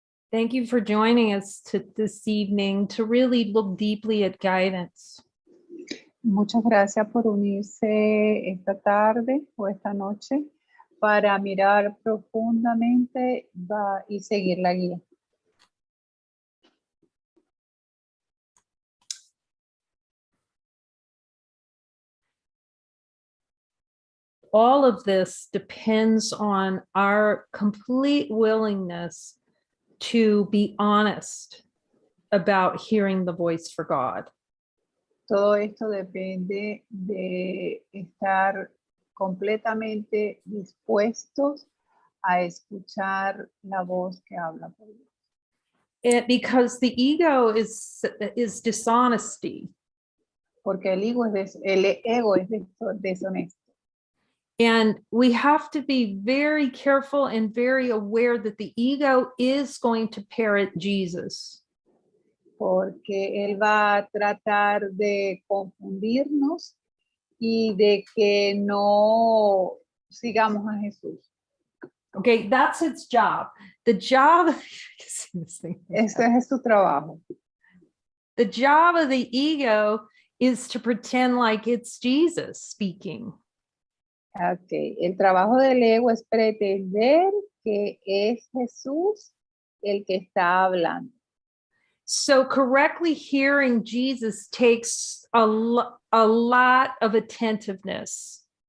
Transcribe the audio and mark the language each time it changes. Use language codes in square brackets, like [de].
[en] Thank you for joining us this evening to really look deeply at guidance. [es] Muchas gracias por unirse esta tarde o esta noche para mirar profundamente y seguir la guía. [en] All of this depends on our complete willingness to be honest about hearing the voice for God. [es] Todo esto depende de estar completamente dispuestos a escuchar la voz que habla por Dios. [en] Because the ego is dishonesty. [es] Porque el ego es deshonesto. [en] And we have to be very careful and very aware that the ego is going to parrot Jesus. [es] Porque él va a tratar de confundirnos y de que no sigamos a Jesús. [en] Okay, that's its job. The job, [es] Ese es su trabajo. [en] The job of the ego is to pretend like it's Jesus speaking. Okay. [es] El trabajo del ego es pretender que es Jesús el que está hablando. [en] So correctly hearing Jesus takes a lot of attentiveness.